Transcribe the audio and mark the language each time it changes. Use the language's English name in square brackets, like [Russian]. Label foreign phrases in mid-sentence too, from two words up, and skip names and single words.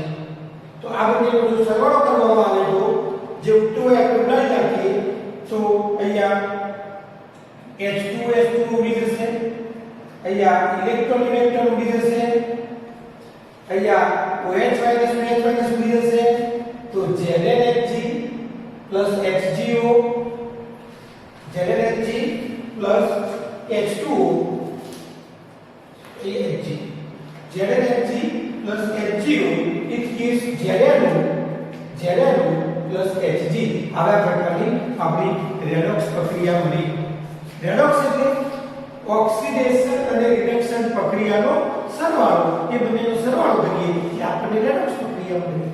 [Gujarati] તો આ બંનેનો જો સરવાળો કરવામાં આવે તો જે ઉલટો એક ઉડાડી નાખીએ તો અહીંયા H2S2 ઉડી જશે, અહીંયા ઇલેક્ટ્રોન ઉડી જશે, અહીંયા OH- ઉડી જશે. [English] તો ZnHg plus HgO ZnHg plus H2O Hg ZnHg plus HgO it gives ZnO plus Hg. [Gujarati] આવા પ્રકારની આપણી રેડોક્સ પ્રક્રિયા મળી. રેડોક્સ એટલે ઓક્સિડેશન અને રિડક્શન પ્રક્રિયાનો સરવાળો. એ બંનેનો સરવાળો કરીએ એટલે આપણને રેડોક્સ પ્રક્રિયા મળે.